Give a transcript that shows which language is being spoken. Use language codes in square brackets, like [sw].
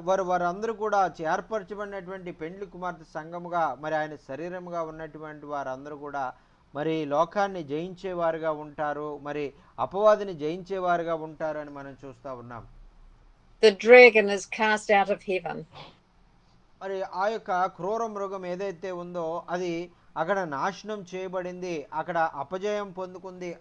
[te] వారందరూ కూడా ఏర్పరచబడినటువంటి పెండ్లి కుమార్తె సంఘముగా మరి ఆయన శరీరముగా ఉన్నటువంటి వారందరూ కూడా మరి లోకాన్ని జయించేవారుగా ఉంటారు, మరి అపవాదిని జయించేవారుగా ఉంటారు అని మనం చూస్తూ ఉన్నాం. [en] The dragon is cast out of heaven. [te] మరి ఆ యొక్క క్రూర మృగం ఏదైతే ఉందో అది అక్కడ నాశనం చేయబడింది, అక్కడ అపజయం పొందుకుంది.